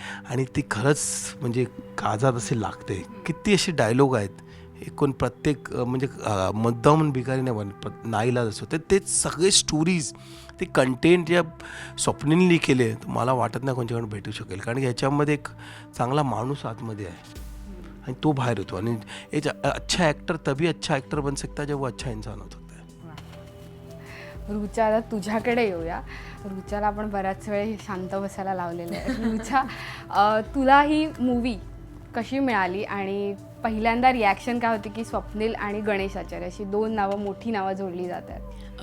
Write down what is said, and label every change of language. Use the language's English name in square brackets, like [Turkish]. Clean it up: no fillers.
[Marathi] आणि ती खरंच म्हणजे काजात असे लागते. किती असे डायलॉग आहेत एकूण प्रत्येक म्हणजे मुद्दा म्हणून भिकारी नाही बनत, नाईलाज असतो. तर ते सगळे स्टोरीज, ते कंटेंट या स्वप्नीलने केले, तर मला वाटत नाही कोणच्याकडून भेटू शकेल. कारण की ह्याच्यामध्ये एक चांगला माणूस आतमध्ये आहे आणि तो बाहेर होतो. [Hindi] आणि एक अच्छा ॲक्टर तभी अच्छा ॲक्टर बन सकता जब वो अच्छा इंसान हो सकता है. [Marathi] रुचा, आता तुझ्याकडे येऊया. रुचाला आपण बऱ्याच वेळ शांत बसायला लावलेलं आहे. रुचा, तुला ही मूवी कशी मिळाली आणि पहिल्यांदा रिॲक्शन काय होती की स्वप्नील आणि गणेश आचार्य अशी 2 नावं, मोठी नावं जोडली जातात?